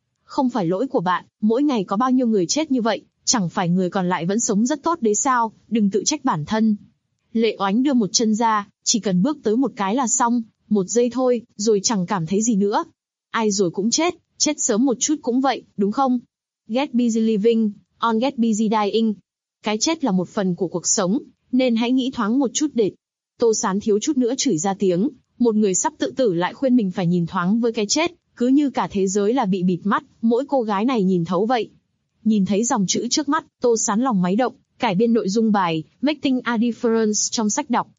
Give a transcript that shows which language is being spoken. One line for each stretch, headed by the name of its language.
Vietnamese: Không phải lỗi của bạn, mỗi ngày có bao nhiêu người chết như vậy. Chẳng phải người còn lại vẫn sống rất tốt đấy sao, đừng tự trách bản thân. Lệ Oánh đưa một chân ra, chỉ cần bước tới một cái là xong, một giây thôi, rồi chẳng cảm thấy gì nữa. Ai rồi cũng chết, chết sớm một chút cũng vậy, đúng không?
English: Get busy living, on get busy dying.
Vietnamese: Cái chết là một phần của cuộc sống, nên hãy nghĩ thoáng một chút để. Tô Sán thiếu chút nữa chửi ra tiếng, một người sắp tự tử lại khuyên mình phải nhìn thoáng với cái chết, cứ như cả thế giới là bị bịt mắt, mỗi cô gái này nhìn thấu vậy. Nhìn thấy dòng chữ trước mắt, Tô Sán lòng máy động, cải biên nội dung bài Making a Difference trong sách đọc,